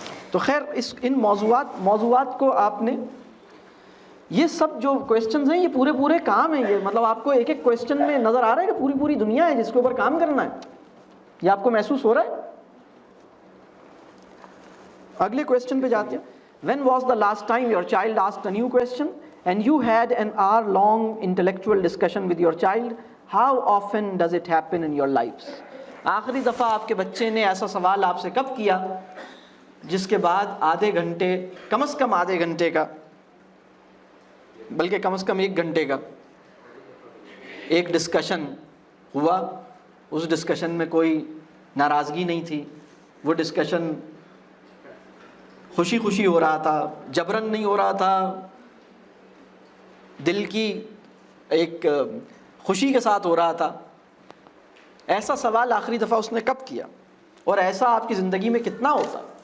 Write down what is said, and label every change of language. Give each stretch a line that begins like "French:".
Urdu: تو خیر ان موضوعات کو آپ نے، یہ سب جو کویسچنز ہیں یہ پورے کام ہیں، یہ آپ کو ایک ایک کویسچن میں نظر آ رہا ہے کہ پوری دنیا ہے جس کے اوپر کام کرنا ہے، یہ آپ کو محسوس ہو رہا ہے؟ اگلے کویسچن پہ جاتے ہیں۔ When was the last time your child asked a new question and you had an hour-long intellectual discussion with your child?
English: How often does it happen in your lives?
Urdu: آخری دفعہ آپ کے بچے نے ایسا سوال آپ سے کب کیا جس کے بعد آدھے گھنٹے، کم از کم آدھے گھنٹے کا، بلکہ کم از کم 1 گھنٹے کا ایک ڈسکشن ہوا؟ اس ڈسکشن میں کوئی ناراضگی نہیں تھی، وہ ڈسکشن خوشی خوشی ہو رہا تھا، جبرن نہیں ہو رہا تھا، دل کی ایک خوشی کے ساتھ ہو رہا تھا۔ ایسا سوال آخری دفعہ اس نے کب کیا؟ اور ایسا آپ کی زندگی میں کتنا ہوتا؟